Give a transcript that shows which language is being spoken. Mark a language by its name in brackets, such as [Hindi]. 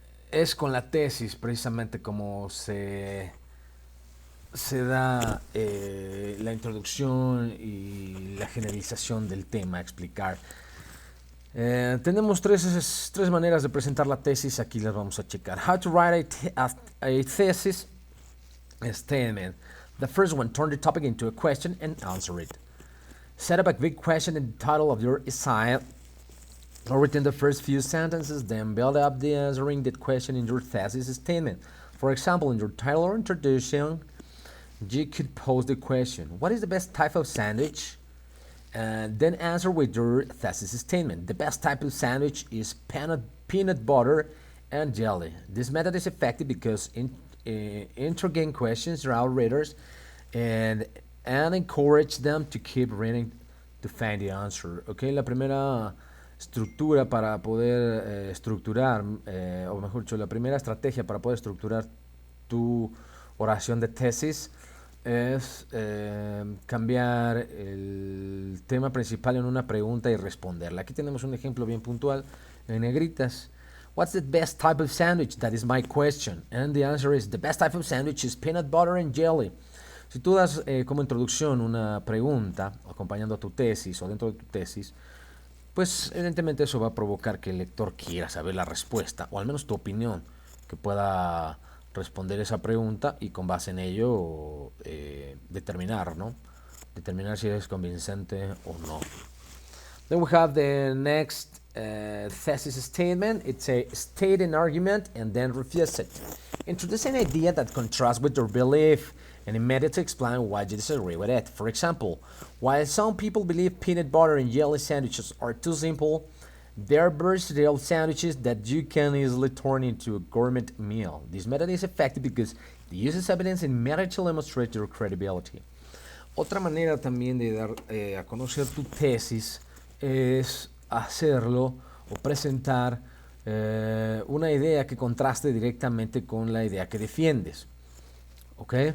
[Spanish] Es con la tesis precisamente como se da la introducción y la generalización del tema a explicar. Tenemos tres maneras de presentar la tesis, aquí las vamos a checar. [English] How to write a thesis statement. The first one, turn the topic into a question and answer it. Set up a big question in the title of your essay, or within the first few sentences, then build up the answering that question in your thesis statement. For example, in your title or introduction, you could pose the question, what is the best type of sandwich? And then answer with your thesis statement. The best type of sandwich is peanut butter and jelly. This method is effective because interrogate questions to our readers and encourage them to keep reading to find the answer. [Spanish] Okay, la primera estructura para poder estructurar, o mejor dicho, la primera estrategia para poder estructurar tu oración de tesis es cambiar el tema principal en una pregunta y responderla. Aquí tenemos un ejemplo bien puntual en negritas. [English] What's the best type of sandwich? That is my question. And the answer is, the best type of sandwich is peanut butter and jelly. [Spanish] Si tú das como introducción una pregunta acompañando a tu tesis o dentro de tu tesis, pues evidentemente eso va a provocar que el lector quiera saber la respuesta, o al menos tu opinión, que pueda responder esa pregunta y con base en ello determinar, ¿no? Determinar si es convincente o no. [English] Then we have the next thesis statement. It's a state an argument and then refuse it. Introduce an idea that contrasts with your belief and immediately explain why you disagree with it. For example, while some people believe peanut butter and jelly sandwiches are too simple, they're versatile sandwiches that you can easily turn into a gourmet meal. This method is effective because it uses evidence and immediately demonstrates your credibility. [Spanish] Otra manera también de dar a conocer tu tesis es hacerlo o presentar una idea que contraste directamente con la idea que defiendes. ¿Ok?